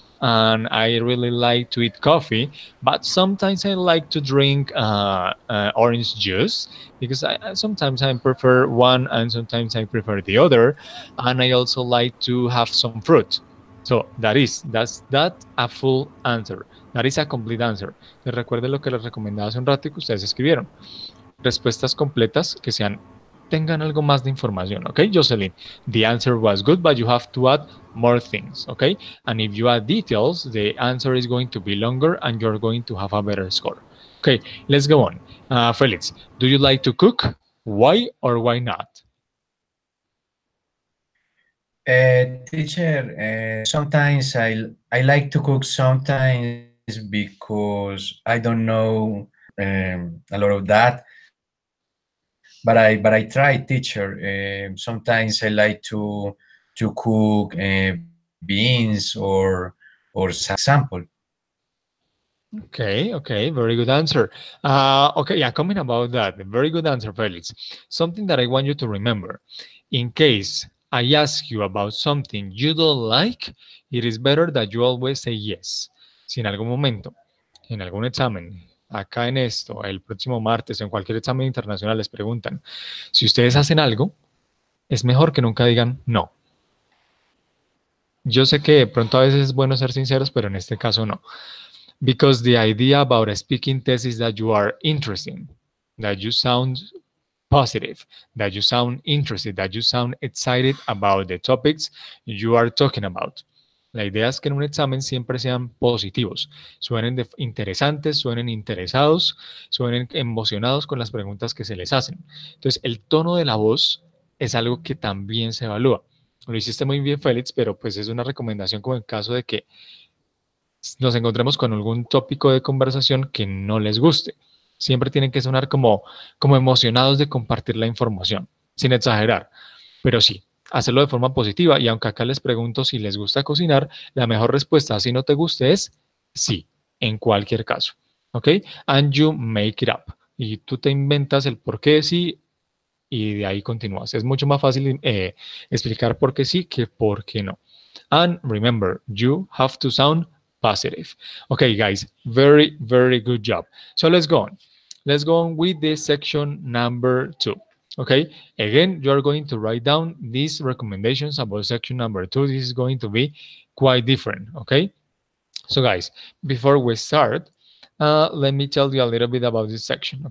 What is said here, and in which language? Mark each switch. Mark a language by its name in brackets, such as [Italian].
[English] And I really like to eat coffee, but sometimes I like to drink orange juice because sometimes I prefer one and sometimes I prefer the other, and I also like to have some fruit. So that's that a full answer. That is a complete answer. [Spanish] Les recuerdo lo que les recomendaba hace un rato y que ustedes escribieron. Respuestas completas que tengan algo más de información, okay, Jocelyn? [English] The answer was good, but you have to add more things, okay? And if you add details, the answer is going to be longer and you're going to have a better score. Okay, let's go on. Felix, do you like to cook? Why or why not? Teacher, sometimes I like to cook sometimes because I don't know a lot of that, but I try, teacher. Sometimes I like to cook beans or example. Okay, very good answer. Okay, yeah, coming about that, very good answer, Felix. Something that I want you to remember. In case I ask you about something you don't like, it is better that you always say yes. [Spanish] Si en algún momento, en algún examen, acá en esto, el próximo martes, en cualquier examen internacional les preguntan, si ustedes hacen algo, es mejor que nunca digan no. Yo sé que de pronto a veces es bueno ser sinceros, pero en este caso no. [English] Because the idea about a speaking test is that you are interesting, that you sound positive, that you sound interested, that you sound excited about the topics you are talking about. [Spanish] La idea es que en un examen siempre sean positivos, suenen interesantes, suenen interesados, suenen emocionados con las preguntas que se les hacen. Entonces, el tono de la voz es algo que también se evalúa. Lo hiciste muy bien, Félix, pero pues es una recomendación como en caso de que nos encontremos con algún tópico de conversación que no les guste. Siempre tienen que sonar como emocionados de compartir la información, sin exagerar. Pero sí, hacerlo de forma positiva. Y aunque acá les pregunto si les gusta cocinar, la mejor respuesta, si no te guste, es sí, en cualquier caso. ¿Ok? [English] And you make it up. [Spanish] Y tú te inventas el por qué sí y de ahí continúas. Es mucho más fácil explicar por qué sí que por qué no. [English] And remember, you have to sound positive. Okay, guys, very, very good job. So let's go on. Let's go on with the section number 2. Okay, again, you're going to write down these recommendations about section number 2. This is going to be quite different. Okay, so guys, before we start, let me tell you a little bit about this section.